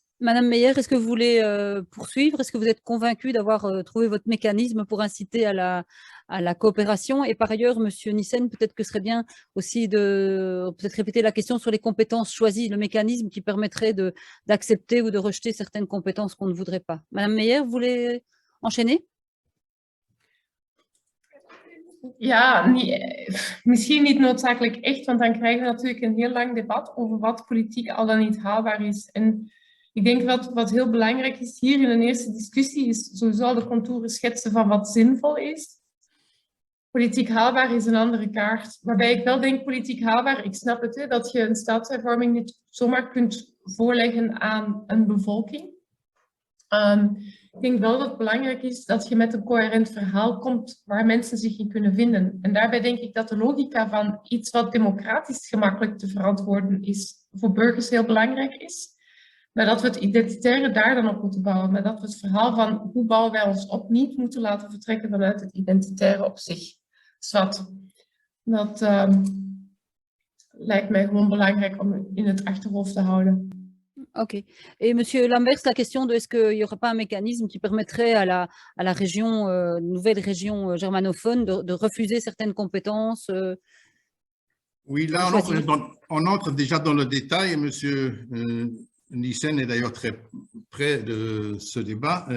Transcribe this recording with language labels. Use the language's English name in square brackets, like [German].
[French] Madame Meyer, est-ce que vous voulez poursuivre? Est-ce que vous êtes convaincue d'avoir trouvé votre mécanisme pour inciter à la coopération? Et par ailleurs, Monsieur Nyssen, peut-être que ce serait bien aussi de peut-être répéter la question sur les compétences choisies, le mécanisme qui permettrait d'accepter ou de rejeter certaines compétences qu'on ne voudrait pas. Madame Meyer, vous voulez enchaîner? [Dutch] Ja, misschien niet noodzakelijk echt, want dan krijgen we natuurlijk een heel lang debat over wat politiek al dan niet haalbaar is. En ik denk wat heel belangrijk is hier in een eerste discussie, is sowieso de contouren schetsen van wat zinvol is. Politiek haalbaar is een andere kaart. Waarbij ik wel denk, politiek haalbaar, ik snap het, dat je een staatshervorming niet zomaar kunt voorleggen aan een bevolking. Ik denk wel dat het belangrijk is dat je met een coherent verhaal komt waar mensen zich in kunnen vinden. En daarbij denk ik dat de logica van iets wat democratisch gemakkelijk te verantwoorden is, voor burgers heel belangrijk is. Maar dat we het identitaire daar dan op moeten bouwen. Maar dat we het verhaal van hoe bouwen wij ons op niet moeten laten vertrekken vanuit het identitaire op zich. Zwat. Dat lijkt mij gewoon belangrijk om in het achterhoofd te houden. Ok. [French] Et Monsieur Lamberts, la question de est-ce qu'il n'y aurait pas un mécanisme qui permettrait à la région, nouvelle région germanophone de refuser certaines compétences Oui, là, on entre déjà dans le détail. Et Monsieur Nyssen est d'ailleurs très près de ce débat.